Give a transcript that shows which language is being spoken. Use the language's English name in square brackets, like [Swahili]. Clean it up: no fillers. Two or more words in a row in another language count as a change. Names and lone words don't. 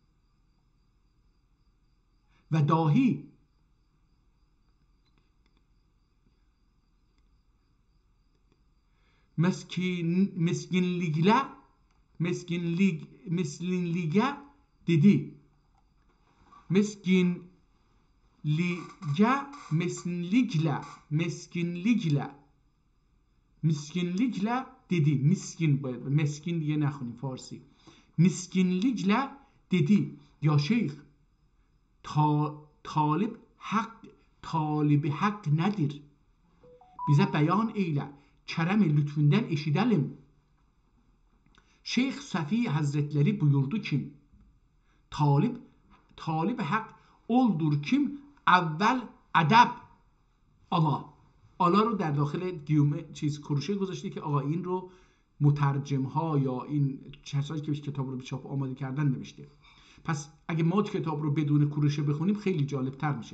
[Azerbaijani] Və dahi miskinliyə dedi. Miskinliklə dedi. Miskin diye [Persian] نخونیم فارسی. [Azerbaijani] Miskinliklə dedi. Ya şeyx, talib haqq nədir? Bizə bəyan eylə. Kərəm lütfündən eşidəlim. Şeyx Safi Hazretleri buyurdu ki, talib haqq oldur kim اول ادب آلا [Persian] رو در داخل گیومه کروشه گذاشته که آقا این رو مترجم ها یا این کسایی که کتاب رو به چاپ آماده کردن نوشته. پس اگه ما کتاب رو بدون کروشه بخونیم خیلی جالب تر میشه.